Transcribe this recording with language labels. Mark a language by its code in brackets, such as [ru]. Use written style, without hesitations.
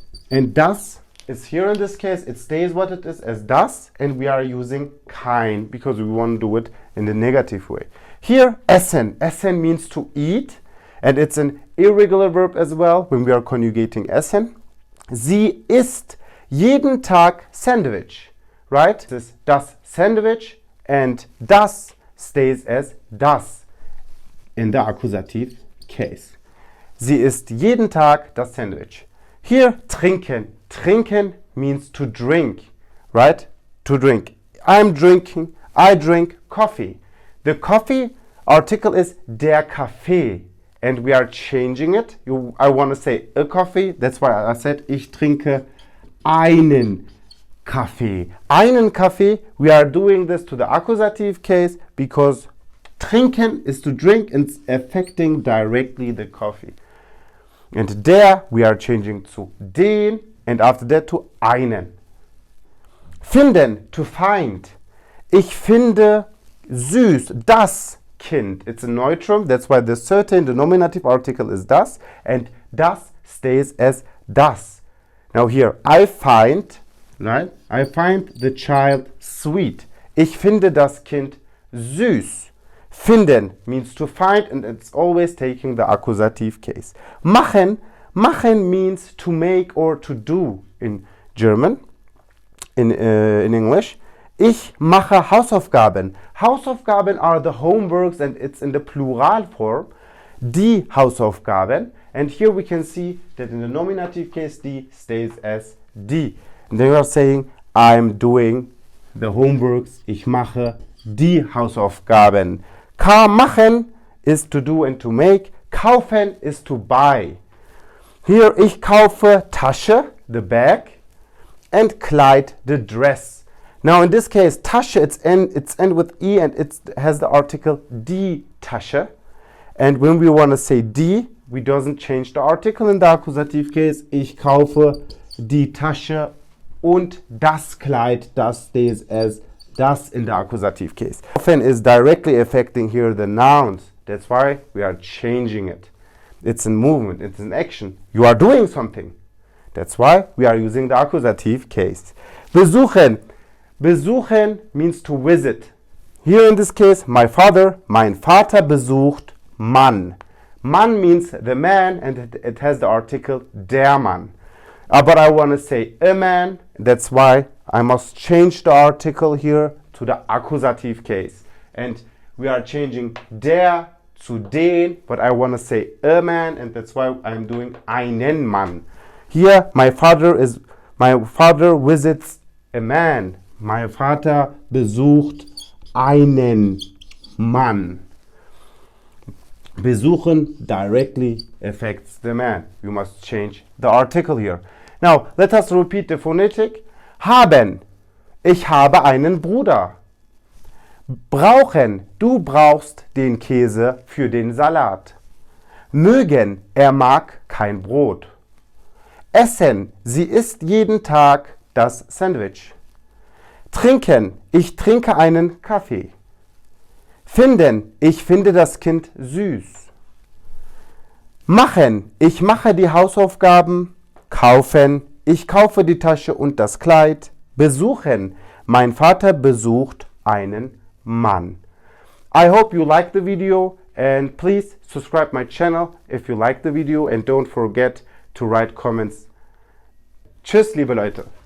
[en] And das is here in this case, it stays what it is as das. And we are using kein, because we want to do it in the negative way. Here, essen. Essen means to eat. And it's an irregular verb as well when we are conjugating essen. [de] Sie isst jeden Tag Sandwich, right? [en] This is das Sandwich, and das stays as das in the accusative case. [de] Sie isst jeden Tag das Sandwich. [en] Here, trinken. Trinken means to drink, right? To drink. I drink coffee. The coffee article is der Kaffee. And we are changing it. I want to say a coffee. That's why I said [de] ich trinke einen Kaffee. Einen Kaffee. [en] We are doing this to the accusative case because trinken is to drink and it's affecting directly the coffee. And der we are changing to den, and after that to einen. [de] Finden, [en] to find. [de] Ich finde süß das Kind. [en] It's a neutrum, that's why the certain, the nominative article is das, and das stays as das. Now here, I find, right? I find the child sweet. [de] Ich finde das Kind süß. [en] Finden means to find, and it's always taking the accusative case. Machen, machen means to make or to do in German, in English. [de] Ich mache Hausaufgaben. [en] Hausaufgaben are the homeworks, and it's in the plural form. [de] Die Hausaufgaben. [en] And here we can see that in the nominative case, die stays as die. And they are saying, I'm doing the homeworks. [de] Ich mache die Hausaufgaben. [en] Machen is to do and to make. Kaufen is to buy. Here, [de] ich kaufe Tasche, [en] the bag, and Kleid, the dress. Now in this case, Tasche, it's end with E, and it has the article die Tasche. And when we want to say die, we doesn't change the article in the accusative case. [de] Ich kaufe die Tasche und das Kleid, [en] das stays as das in the accusative case. Often is directly affecting here the nouns. That's why we are changing it. It's a movement, it's an action. You are doing something. That's why we are using the accusative case. Besuchen. Besuchen means to visit. Here in this case, my father, [de] mein Vater besucht Mann. [en] Mann means the man, and it has the article der Mann. But I want to say a man, that's why I must change the article here to the accusative case. And we are changing der to den, but I want to say a man, and that's why I'm doing einen Mann. Here, my father visits a man. [de] Mein Vater besucht einen Mann. [en] Besuchen directly affects the man. You must change the article here. Now, let us repeat the phonetic. [de] Haben. Ich habe einen Bruder. Brauchen. Du brauchst den Käse für den Salat. Mögen. Er mag kein Brot. Essen. Sie isst jeden Tag das Sandwich. Trinken. Ich trinke einen Kaffee. Finden. Ich finde das Kind süß. Machen. Ich mache die Hausaufgaben. Kaufen. Ich kaufe die Tasche und das Kleid. Besuchen. Mein Vater besucht einen Mann. [en] I hope you liked the video and please subscribe my channel if you like the video and don't forget to write comments. [de] Tschüss, liebe Leute.